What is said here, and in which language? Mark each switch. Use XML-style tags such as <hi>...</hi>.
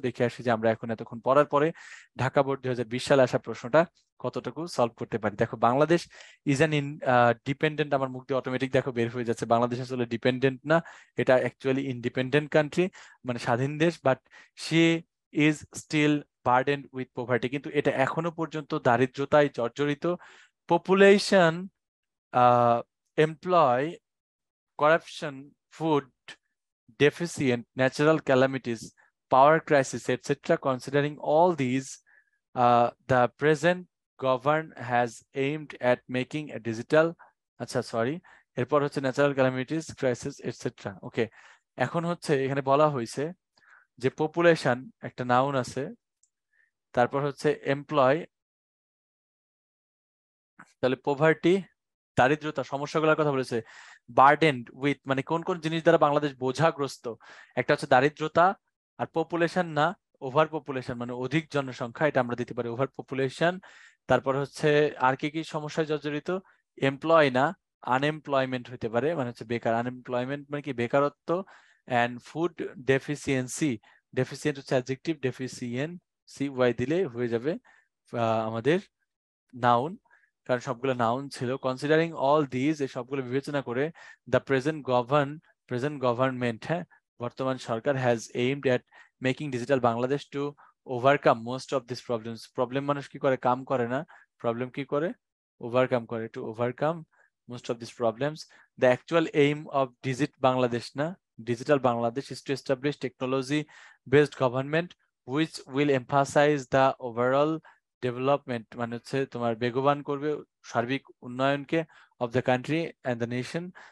<bn>দেখে আসি যে আমরা এখন এতক্ষণ পড়ার পরে ঢাকা বোর্ড 2020 সালে আসা প্রশ্নটা কতটুকু সলভ করতে পারি। দেখো,</bn> <en>Bangladesh is an dependent,</en> <bn>আমার মুখ দিয়ে অটোমেটিক দেখো বের হয়ে যাচ্ছে, বাংলাদেশ আসলে ডিপেন্ডেন্ট না, এটা অ্যাকচুয়ালি ইন্ডিপেন্ডেন্ট কান্ট্রি, মানে স্বাধীন দেশ,</bn> <en>but she is still burdened with poverty,</en> <bn>কিন্তু এটা এখনো পর্যন্ত দারিদ্রতায় জর্জরিত।</bn> <en>Population, employ, corruption, food deficient, natural calamities, power crisis, etc. Considering all these, the present government has aimed at making a digital,</en> <bn>এরপর হচ্ছে</bn> <en>Natural calamities, crisis, etcetera.</en> <bn>ওকে, এখন হচ্ছে এখানে বলা হয়েছে যে পপুলেশন একটা নাউন আছে, তারপর হচ্ছে এমপ্লয়, তাহলে পভার্টি দারিদ্রতা সমস্যাগুলোর কথা বলেছে, বার্ডেন্ড উইথ মানে কোন কোন জিনিস দ্বারা বাংলাদেশ বোঝাগ্রস্ত, একটা হচ্ছে দারিদ্রতা, আর পপুলেশন না ওভার পপুলেশন মানে অধিক জনসংখ্যা, এটা আমরা দিতে পারি ওভার পপুলেশন। তারপর হচ্ছে আর কি কি সমস্যায় জর্জরিত, এমপ্লয় না আনএমপ্লয়মেন্ট হতে পারে, মানে হচ্ছে বেকার, আনএমপ্লয়মেন্ট মানে কি বেকারত্ব, অ্যান্ড ফুড ডেফিসিয়েন্সি, ডেফিসিয়েন্ট হচ্ছে অ্যাডজেক্টিভ, ডেফিসিয়েন্সি ওয়াই দিলে হয়ে যাবে আমাদের নাউন, কারণ সবগুলো নাউন ছিল।</bn> <en>considering all this,</en> <bn>এই সবগুলো বিবেচনা করে,</bn> <en>the present government,</en> <bn>হ্যাঁ, বর্তমান সরকার</bn> <en>Has aimed at making digital Bangladesh to overcome most of this problems.</en> <bn>Problem মানুষ কি করে, কাম করে না, প্রবলেম কি করে, ওভারকাম করে,</bn> <en>To overcome most of these problems. The actual aim of digital Bangladesh is to establish technology based government which will emphasize the overall development,</en> <bn>মানে হচ্ছে তোমার বেগবান করবে সার্বিক উন্নয়নকে</bn> <en>Of the country and the nation.</en>